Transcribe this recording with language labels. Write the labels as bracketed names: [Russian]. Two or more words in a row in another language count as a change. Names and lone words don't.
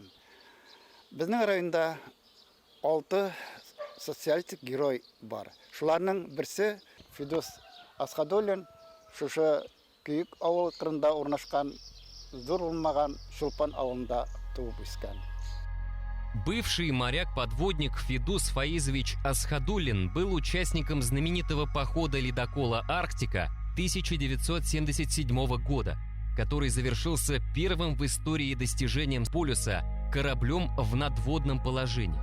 [Tatar] Безнең районда 6 социалистик герой бар. Шуларның берсе Фидос Асхадуллин, шушы Куюк авыл кырында урнашкан зур булмаган Шулпан авылында туып үскән. [Russian] Бывший моряк-подводник Фидус Фаизович Асхадуллин был участником знаменитого похода ледокола «Арктика» 1977 года, который завершился первым в истории достижением полюса кораблем в надводном положении.